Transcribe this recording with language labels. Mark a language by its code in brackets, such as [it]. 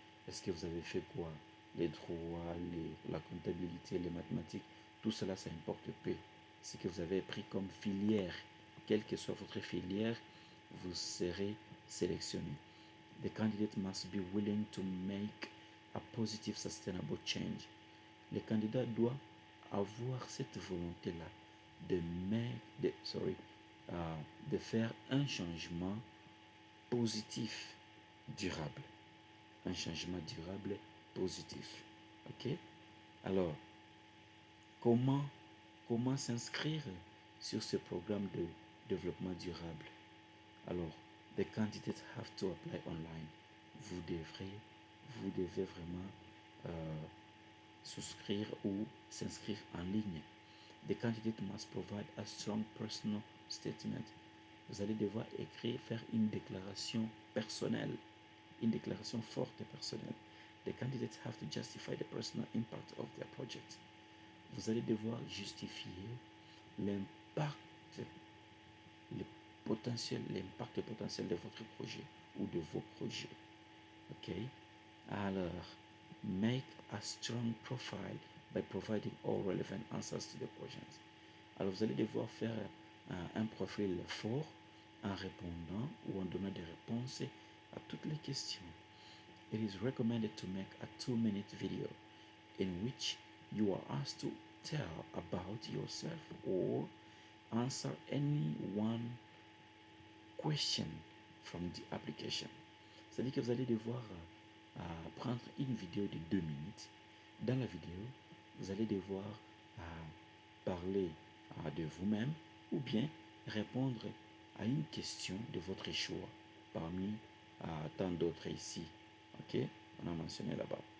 [fr] Est-ce que vous avez fait quoi? Les droits, la comptabilité, les mathématiques, tout cela, ça importe peu. Ce que vous avez pris comme filière, quelle que soit votre filière, vous serez sélectionné. [en] The candidate must be willing to make a positive, sustainable change. [fr] Le candidat doit avoir cette volonté-là de faire un changement positif, durable. Un changement durable, positif. Ok? Alors, comment s'inscrire sur ce programme de développement durable? [en] Alors, the candidates have to apply online. [fr] Vous devez vraiment souscrire ou s'inscrire en ligne. [en] The candidate must provide a strong personal statement. [fr] Vous allez devoir faire une déclaration personnelle, une déclaration forte et personnelle. [en] The candidates have to justify the personal impact of their project. [fr] Vous allez devoir justifier l'impact potentiel de votre projet ou de vos projets. Ok? [en] Alors, make a strong profile by providing all relevant answers to the questions. [fr] Alors, vous allez devoir faire un profil fort en répondant ou en donnant des réponses à toutes les questions. [en] It is recommended to make a 2-minute video in which you are asked to tell about yourself or answer any one question from the application. [fr] C'est-à-dire que vous allez devoir prendre une vidéo de 2 minutes. Dans la vidéo, vous allez devoir parler de vous-même ou bien répondre à une question de votre choix parmi tant d'autres ici. Ok? On a mentionné là-bas.